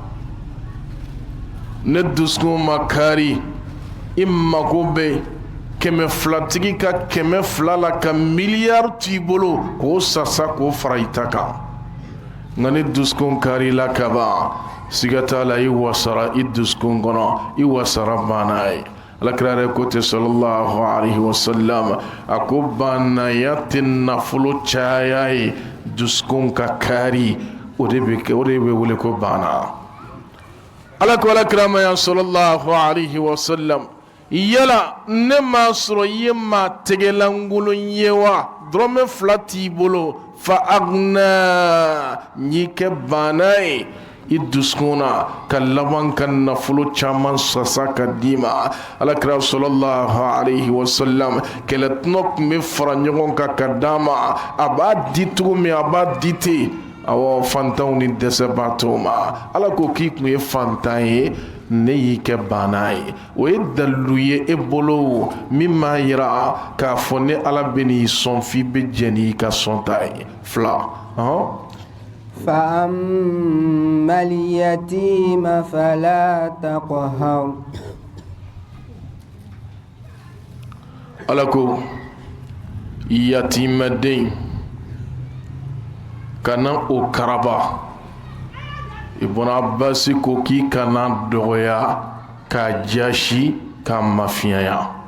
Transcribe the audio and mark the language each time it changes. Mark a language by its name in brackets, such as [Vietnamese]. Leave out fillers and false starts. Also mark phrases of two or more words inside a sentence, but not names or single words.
[Bambara] ne dusukun ma kari i mago bɛ 200 tigi ka 200 la ka miliyari t'i bolo k'o sasa k'o fara i ta kan. nka ni dusukun kari la ka ban siga t'a la i wasara i dusukun kɔnɔ i wasara banaya ye. alakira yɛrɛ ko ten [Arabic] صلى الله عليه وسلم [Bambara] a ko banaya tɛ nafolo caya ye dusukun ka kari o de bɛ wele ko bana. ala ko alakira ma yan [Arabic] صلى الله عليه وسلم [Bambara] yala ne m'a sɔrɔ i ye maa tɛgɛlankolon ye wa? dɔrɔmɛ 2 t'i bolo fa agna n'i kɛ bana ye i dusukun na ka laban ka nafolo caman sasa ka d'i ma. alakira [Arabic] صلى الله عليه وسلم [Bambara] kɛlɛtɔnɔ tun bɛ fara ɲɔgɔn kan ka d'a ma. a b'a di cogo min a b'a di ten. awɔ fantanw ni dɛsɛbaatɔw ma. ala ko k'i tun ye fantan ye ne y'i kɛ bana ye. o ye dalilu ye e bolo min m'a yira k'a fɔ ne ala bɛ n'i sɔn f'i bɛ jɛ n'i ka sɔnta ye. 2 [Arabic] فأما اليتيم فلا تقهر. [Bambara] ala ko yatimɛden kana o karaba. ibn abbas ko k'i kana dɔgɔya k'a jasi k'a mafiyanya.